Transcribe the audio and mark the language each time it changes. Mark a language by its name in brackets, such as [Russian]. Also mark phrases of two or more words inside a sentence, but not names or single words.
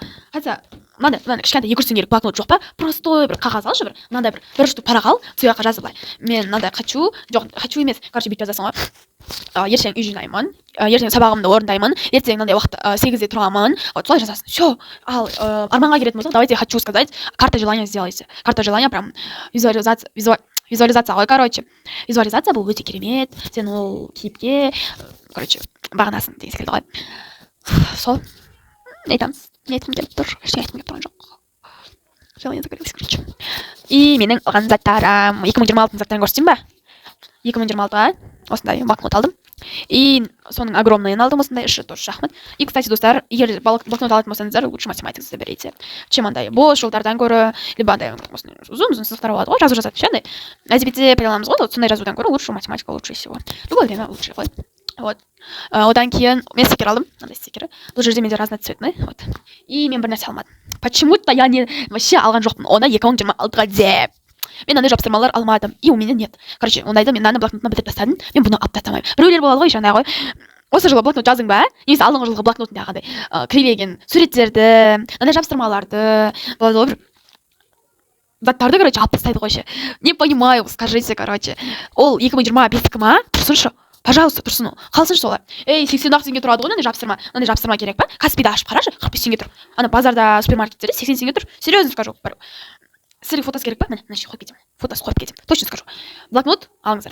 [Kazakh] Хотя мынандай кішкентай 200 теңгелік блокнот жоқ па? Простой бір қағаз алшы, мынандай бір штук парақ ал, сол жаққа жазып былай. Мен мынандай хочу емес. Короче, бүйтіп жазасың ғой. Ертең үй жинаймын, ертең сабағымды орындаймын, ертең мынандай уақыт 8-де тұрамын. Вот солай жазасың. Все. Ал арманға келетін болсақ, [Russian] давайте хочу сказать, карта желания сделайте. Карта желания прям визуализация ғой, короче. [Kazakh] Визуализация бұл өте керемет. Сен ол кейіпке, короче, бағынасың деген секілді ғой. Сол. Не айтамыз? Не айтқым келіп тұр? Ештеңе айтқым келіп тұрған жоқ. [Russian] Желание загорелось, короче. [Kazakh] И менің алған заттарым 2026 заттарын көрсетейін ба? 2026-ға осындай блокнот алдым. И соның огромныйын алдым, осындай іші тоже шахмат. [Russian] И, кстати, [Kazakh] достар, егер блокнот алатын болсаңыздар, лучше математикасы берейте. Чем андай бос жолдардан көрі, либо андай ұзын сызықтар болады ғой, жазу жазады. Андай әдебиетте пайдаланамыз ғой, сондай жазудан көрі [Russian] лучше математика лучше всего. Любое время лучше ғой. Вот. [Kazakh] Одан кейін мен стикер алдым, мынандай стикері. Бұл жерде менде разноцветный. Вот. И мен бір нәрсе алмадым. [Russian] Почему-то я вообще [Kazakh] алған жоқпын. Оны 2026-ға деп. Мен андай жапсырмалар алмадым. [Russian] И у меня нет. [Kazakh] Короче, ондайды мен мынаны блокнотына бітіріп тастадым. Мен бұны алып тастамаймын. Біреулер болады ғой, жаңағы ғой. Осы жылы блокнот жаздың ба? Немесе алдыңғы жылғы блокнотындағыдай кривеген суреттерді, мынандай жапсырмаларды, болады ғой, заттарды, короче, алып тастайды ғой ше. [Russian] Не понимаю, скажите, [Kazakh] короче. Ол 2025-кі ма? Тұрсыншы. Пожалуйста, тұрсын. Қалсыншы солай. 80-ақ теңге тұрады ғой, мынандай жапсырма керек па? Каспида ашып қарашы, 45 теңге тұр. Ана базарда, супермаркеттерде 80 теңге тұр. [Russian] Серьезно скажу. [Kazakh] Сіздерге фотосы керек па? Міне, қойып кетемін. Фотосы қойып кетемін. [Russian] Точно скажу. [Kazakh] Блокнот алыңыздар.